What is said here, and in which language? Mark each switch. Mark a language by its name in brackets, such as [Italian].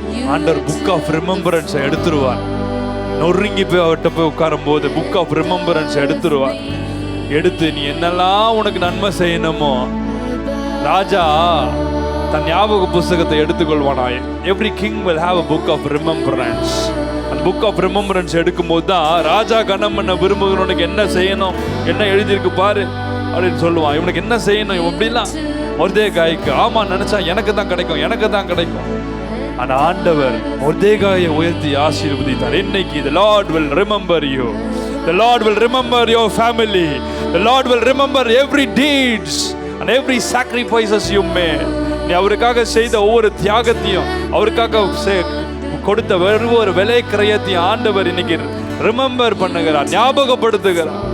[Tamil] ஆண்டவர் book of remembrance எடுத்துருவார். நொறுங்கி போய் அவர்கிட்ட போய் உட்காரும் போது புக் ஆஃப் ரிமெம்பரன்ஸ் எடுத்துருவார். எடுத்து நீ என்னெல்லாம் உனக்கு நன்மை செய்யணுமோ, ராஜா தன் ஞாபக புஸ்தகத்தை எடுத்துக்கொள்வானா. [English] Every king will have a book of remembrance. [Tamil] அந்த புக் ஆஃப் ரிமெம்பரன்ஸ் எடுக்கும்போது தான் ராஜா கனம் பண்ண விரும்புகிறவனுக்கு என்ன செய்யணும், என்ன எழுதியிருக்கு பாரு அப்படின்னு சொல்லுவான். இவனுக்கு என்ன செய்யணும், இவன் அப்படிலாம் மொர்தேகாய்க்கு ஆமா நினைச்சா எனக்கு தான் கிடைக்கும், எனக்கு தான் கிடைக்கும். ஆனா ஆண்டவர் மொர்தேகாயை உயர்த்தி ஆசீர்வதித்தார். இன்னைக்கு [English] the Lord will remember you, the Lord will remember your family, the Lord will remember every deeds and every sacrifices you made. [Tamil] நீ அவருக்காக செய்த ஒவ்வொரு தியாகத்தையும், அவருக்காக கொடுத்த ஒவ்வொரு விலை கிரயத்தையும் ஆண்டவர் இன்னைக்கு ரிமெம்பர் பண்ணுகிறார், ஞாபகப்படுத்துகிறார்.